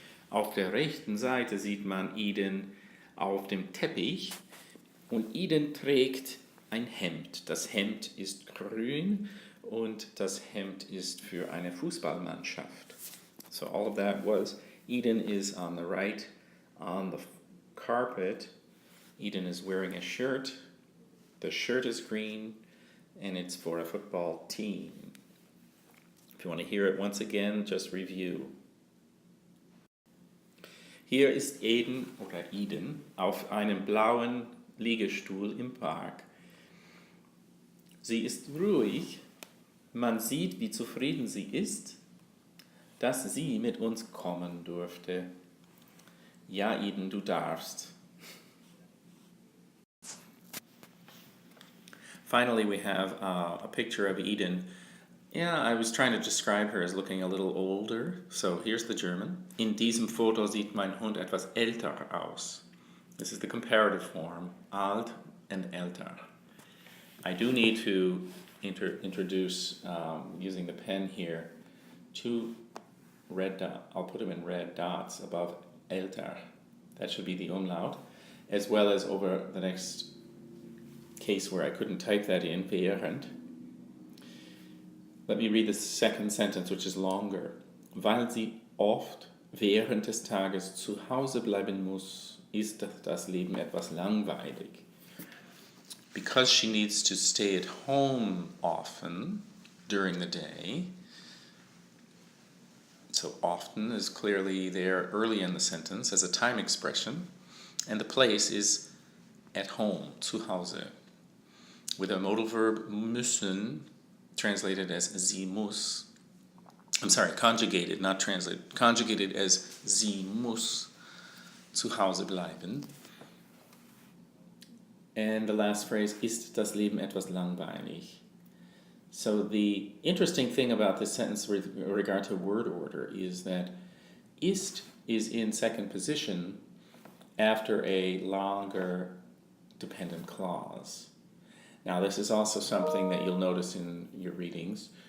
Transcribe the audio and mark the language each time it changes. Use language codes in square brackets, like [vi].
[de] Auf der rechten Seite sieht man Eden auf dem Teppich und Eden trägt ein Hemd. Das Hemd ist grün und das Hemd ist für eine Fußballmannschaft. [en] So all of that was Eden is on the right on the carpet. Eden is wearing a shirt. The shirt is green and it's for a football team. If you want to hear it once again, just review. [de] Hier ist Eden auf einem blauen Liegestuhl im Park. Sie ist ruhig, man sieht, wie zufrieden sie ist, dass sie mit uns kommen durfte. Ja, Eden, du darfst. [en] Finally, we have a picture of Eden. Yeah, I was trying to describe her as looking a little older. So here's the German. [de] In diesem Foto sieht mein Hund etwas älter aus. [en] This is the comparative form, alt and älter. I do need to introduce, using the pen here, 2 red dots. I'll put them in red dots above älter. That should be the umlaut, as well as over the next case where I couldn't type that in, während. Let me read the second sentence, which is longer. [de] Weil sie oft während des Tages zu Hause bleiben muss, ist das Leben etwas langweilig. [en] Because she needs to stay at home often during the day, so often is clearly there early in the sentence as a time expression, and the place is at home, zu Hause, with a modal verb müssen, translated as [de] sie muss. [en] I'm sorry, conjugated, not translated. Conjugated as [de] sie muss zu Hause bleiben. [en] And the last phrase, [de] ist das Leben etwas langweilig? [en] So the interesting thing about this sentence with regard to word order is that ist is in second position after a longer dependent clause. Now, this is also something that you'll notice in your readings.